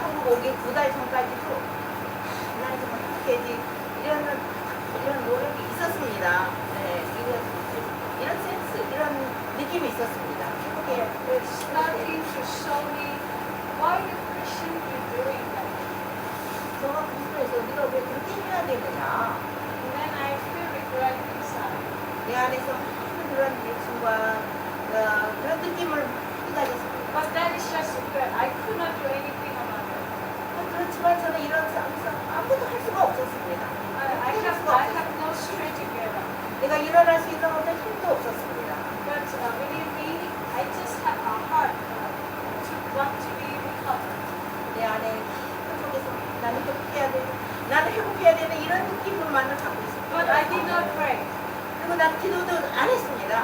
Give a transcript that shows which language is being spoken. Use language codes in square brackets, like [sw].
[ko] 제가 한국 오기 2달 전까지도 나는 정말 행복해야지 이런 노력이 있었습니다. 네, 이런 센스, 이런 느낌이 있었습니다. 행복해야 [en] It's starting to show me why the Christian is doing that. [ko] 너가 그리스도에서 네가 왜 그렇게 해야 되느냐. [en] And then I feel regret inside. [ko] 내 안에서 많은 그런 욕심과 그런 느낌을 많이 가졌습니다. [en] But that is just regret. I could not do anything about it. [ko] 그렇지만 저는 이런 상황에서 아무것도 할 수가 없었습니다. [en] I have no strength to get up. [ko] 내가 이런 일어날 수 있는 어떤 힘도 없었습니다. [en] But believe me, I just have a heart to want to be recovered. [ko] 내 안에 한쪽에서 나는 회복해야 돼, 나는 회복해야 되는 이런 느낌만을 갖고 있습니다. [en] But I did not pray. [ko] 그리고 난 기도도 안 했습니다.